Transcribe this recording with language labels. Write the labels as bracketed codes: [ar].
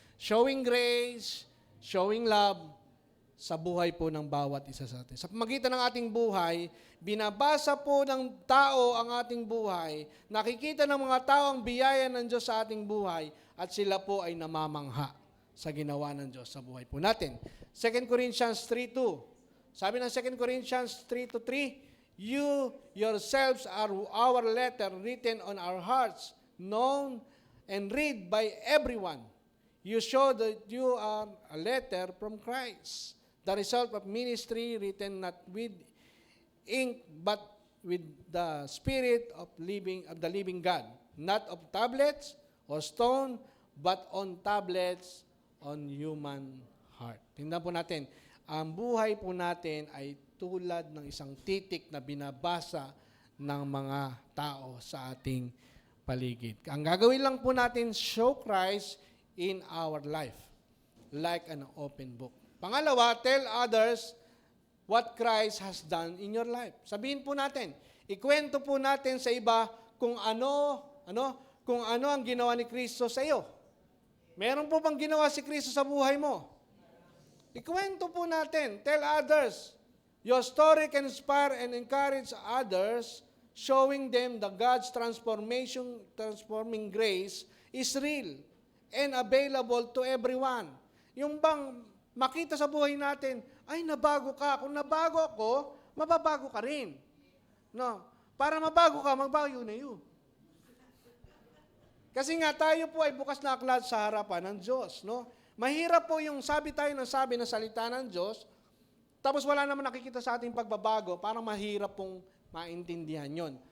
[en] Showing grace, showing love [tl] sa buhay po ng bawat isa sa atin. Sa pamagitan ng ating buhay, binabasa po ng tao ang ating buhay, nakikita ng mga tao ang biyaya ng Diyos sa ating buhay, at sila po ay namamangha sa ginawa ng Diyos sa buhay po natin. [en] 2 Corinthians 3:2. [tl] Sabi ng [en] 2 Corinthians 3:3, you yourselves are our letter written on our hearts, known and read by everyone. You show that you are a letter from Christ, the result of ministry written not with ink but with the Spirit of the living God, not of tablets or stone, but on tablets on human heart. [tl] Tingnan po natin, ang buhay po natin ay tulad ng isang titik na binabasa ng mga tao sa ating paligid. Ang gagawin lang po natin, [en] show Christ in our life, like an open book. Pangalawa, tell others what Christ has done in your life. [tl] Sabihin po natin, ikwento po natin sa iba kung ano ang ginawa ni Kristo sa iyo. Meron po bang ginawa si Kristo sa buhay mo? Ikwento po natin. [en] Tell others. Your story can inspire and encourage others, showing them that God's transforming grace is real and available to everyone. [tl] Yung bang makita sa buhay natin, ay nabago ka. Kung nabago ako, mababago ka rin. Para mabago ka, magbago na yun. Kasi nga tayo po ay bukas na aklat sa harapan ng Diyos. Mahirap po yung sabi tayo ng sabi ng salita ng Diyos, tapos wala naman nakikita sa ating pagbabago, parang mahirap pong maintindihan yon.